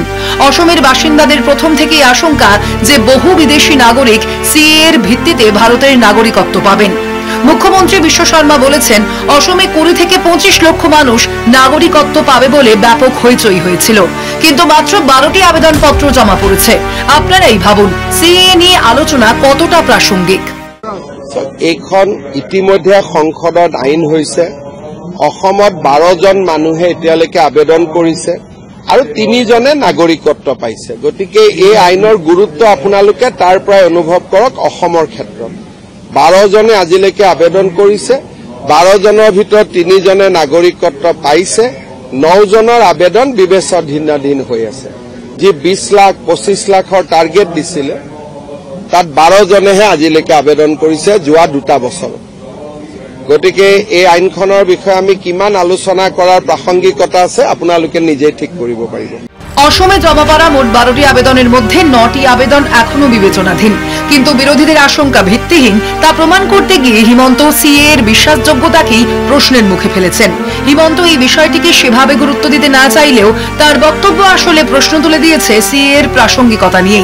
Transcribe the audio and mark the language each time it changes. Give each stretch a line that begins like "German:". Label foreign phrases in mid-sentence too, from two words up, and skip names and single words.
Bangla: অসমের বাসিন্দাদের প্রথম থেকেই আশঙ্কা যে বহু বিদেশি নাগরিক সিএর ভিত্তিতে ভারতের নাগরিকত্ব পাবেন। মুখ্যমন্ত্রী বিশ্ব শর্মা বলেছেন, অসমে 20 থেকে 25 লক্ষ মানুষ নাগরিকত্ব পাবে বলে ব্যাপক হইচই হয়েছিল, কিন্তু মাত্র 12টি আবেদনপত্র জমা পড়েছে। আপনারাই ভাবুন সিএ নিয়ে আলোচনা কতটা প্রাসঙ্গিক।
Assamese: এইখন ইতিমধ্যে সংসদত আইন হৈছে। অসমত 12 জন মানুহে এতিয়ালৈকে আবেদন কৰিছে আৰু 3 জনে নাগৰিকত্ব পাইছে। গতিকে এই আইনৰ গুৰুত্ব আপোনালোকে তাৰ পৰাই অনুভৱ কৰক। অসমৰ ক্ষেত্ৰত 12 জনে আজিলৈকে আবেদন কৰিছে, 12 জনৰ ভিতৰত 3 জনে নাগৰিকত্ব পাইছে, 9 জনৰ আবেদন বিবেচনাধীন হৈ আছে। যি 20 লাখ 25 লাখৰ টাৰ্গেট দিছিলে তাত 12 জনেহে আজিলৈকে আবেদন কৰিছে যোৱা 2টা বছৰ। গতিকে এই আইনখনৰ বিষয়ে আমি কিমান আলোচনা কৰাৰ প্ৰাসংগিকতা আছে আপোনালোকে নিজেই ঠিক কৰিব পাৰিব।
Bangla: অসমে জমা পড়া মোট 12টি আবেদনের মধ্যে 9টি আবেদন এখনো বিবেচনাধীন, কিন্তু বিরোধীদের আশঙ্কা ভিত্তিহীন তা প্রমাণ করতে গিয়ে হিমন্ত সিএ এর বিশ্বাসযোগ্যতাকেই প্রশ্নের মুখে ফেলেছেন। হিমন্ত এই বিষয়টিকে সেভাবে গুরুত্ব দিতে না চাইলেও তার বক্তব্য আসলে প্রশ্ন তুলে দিয়েছে সিএ এর প্রাসঙ্গিকতা নিয়েই।